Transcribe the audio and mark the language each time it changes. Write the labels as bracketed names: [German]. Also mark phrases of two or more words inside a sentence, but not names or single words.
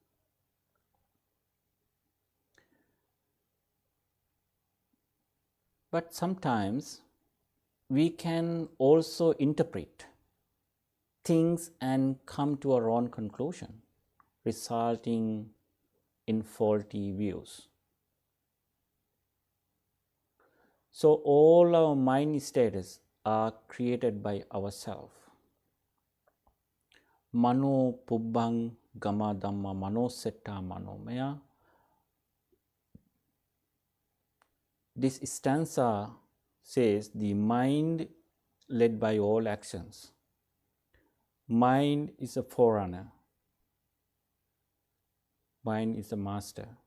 [English] But sometimes we can also interpret things and come to our own conclusion, resulting in faulty views. So all our mind states are created by ourselves. [Pali] Mano pubbang gama dhamma mano setta manomaya. [English] This stanza says the mind led by all actions. Mind is a forerunner. Mind is a master.